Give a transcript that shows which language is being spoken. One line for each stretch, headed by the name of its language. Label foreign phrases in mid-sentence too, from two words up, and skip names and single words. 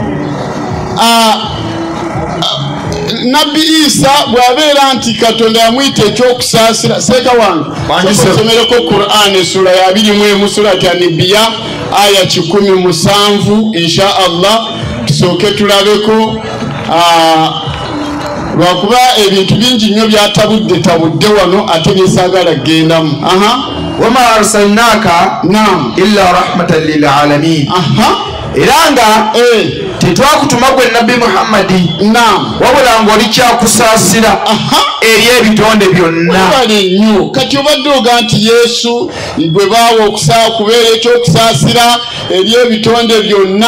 Ganda: Nabbi Isa bw'abeera nti Katonda yamuyita ekyokusaasira, seeka wange somereko Qur'an essula ya 21 surati An-Nabiyya aya 17
Arabic: إن شاء الله,
Ganda: tusooke tulabeko lwakuba ebintu bingi nnyo byatabudde wano ate byesaagala kugendamu.
Arabic: وما أرسلناك إلا رحمة للعالمين.
Ganda: Era nga tetwakutuma gwe Nabbi Muhammadi wabula ng'oli kyakusaasira eri ebitonde byonna. Bali nnyo kati obadde oga nti Yesu gwe baawa kubeera ekyokusaasira eri ebitonde byonna.